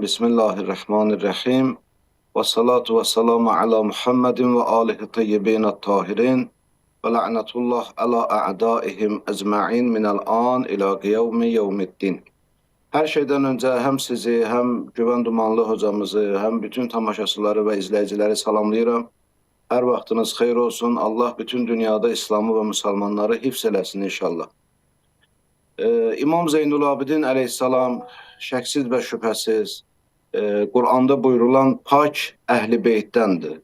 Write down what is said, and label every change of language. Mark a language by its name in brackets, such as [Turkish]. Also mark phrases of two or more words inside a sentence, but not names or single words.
[Arabic] بسم الله الرحمن الرحيم. والصلاة والسلام على محمد وآله الطيبين الطاهرين. ولعنة الله على أعدائهم أجمعين من الآن إلى يوم الدين. [Turkish] Her şeyden önce hem sizi, hem Güven Dumanlı hocamızı, hem bütün tamaşaçıları ve izleyicileri salamlayıram. [Azerbaijani] Hər vaxtınız xeyir olsun. Allah bütün dünyada İslamı və müsəlmanları hifz eləsin inşallah. İmam Zeynul Abidin əleyhissalam şəksiz və şübhəsiz Quranda buyurulan pak əhl-i beytdəndir.